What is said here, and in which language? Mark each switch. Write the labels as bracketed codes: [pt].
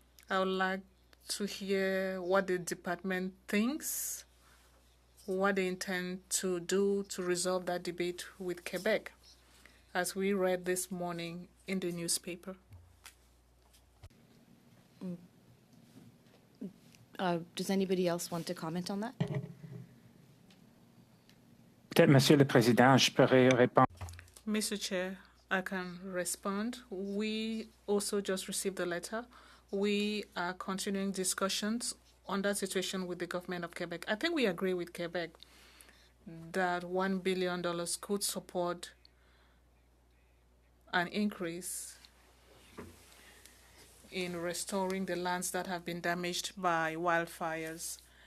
[en] I would like to hear what the department thinks, what they intend to do to resolve that debate with Quebec, as we read this morning in the newspaper. Does anybody else want to comment on that? [fr] Peut-être, Monsieur le Président, je pourrais répondre. [en] Mr. Chair, I can respond. We also just received a letter. We are continuing discussions on that situation with the government of Quebec. I think we agree with Quebec that $1 billion could support an increase in restoring the lands that have been damaged by wildfires.